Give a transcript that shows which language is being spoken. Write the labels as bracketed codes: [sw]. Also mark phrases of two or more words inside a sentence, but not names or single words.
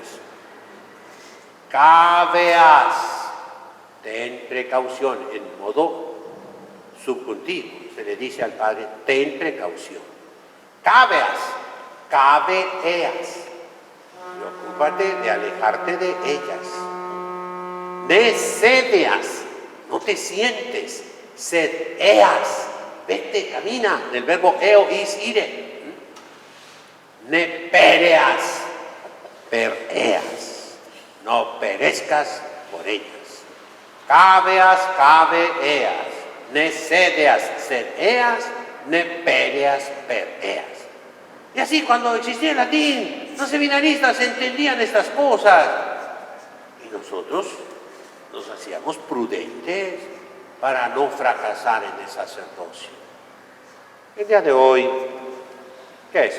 [es] Caveas, ten precaución, en modo subjuntivo, se le dice al padre, ten precaución. [la] Caveas, caveas, [es] preocúpate de alejarte de ellas. Necedeas, no te sientes, sedeas, vete, camina, del verbo [la] eo is ire. Nepereas, pereas, [es] no perezcas por ellas. [la] Caveas, caveas, necedeas, sedeas, nepereas, pereas. [es] Y así cuando existía el latín, los seminaristas entendían estas cosas. Y nosotros nos hacíamos prudentes para no fracasar en el sacerdocio. El día de hoy, ¿qué es?